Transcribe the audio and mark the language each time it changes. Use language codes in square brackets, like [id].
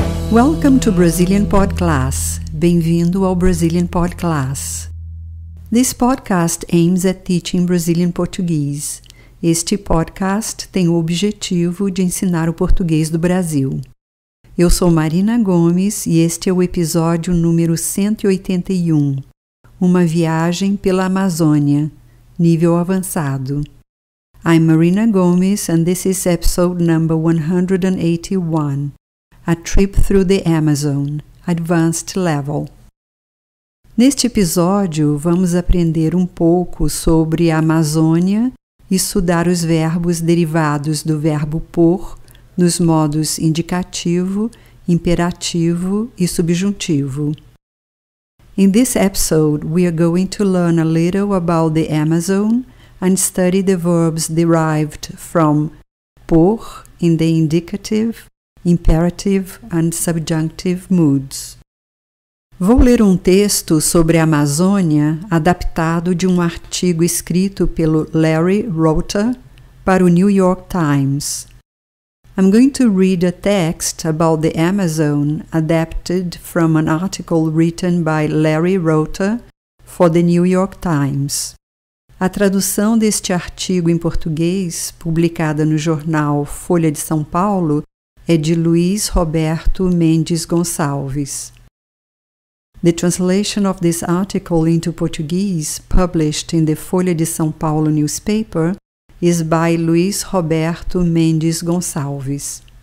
[en] Welcome to Brazilian Pod Class. [pt] Bem-vindo ao [en] Brazilian Pod Class. This podcast aims at teaching Brazilian Portuguese. [pt] Este podcast tem o objetivo de ensinar o português do Brasil. Eu sou Marina Gomes e este é o episódio número 181, Uma viagem pela Amazônia, nível avançado. [en] I'm Marina Gomes and this is episode number 181, A Trip Through the Amazon, Advanced Level. [pt] Neste episódio, vamos aprender um pouco sobre a Amazônia e estudar os verbos derivados do verbo por nos modos indicativo, imperativo e subjuntivo. [en] In this episode, we are going to learn a little about the Amazon and study the verbs derived from por in the indicative, imperative and subjunctive moods. [pt] Vou ler um texto sobre a Amazônia adaptado de um artigo escrito pelo Larry Rota para o New York Times. [en] I'm going to read a text about the Amazon adapted from an article written by Larry Rota for the New York Times. [pt] A tradução deste artigo em português, publicada no jornal Folha de São Paulo, é de Luiz Roberto Mendes Gonçalves. [en] The translation of this article into Portuguese, published in the Folha de São Paulo newspaper, is by Luiz Roberto Mendes Gonçalves.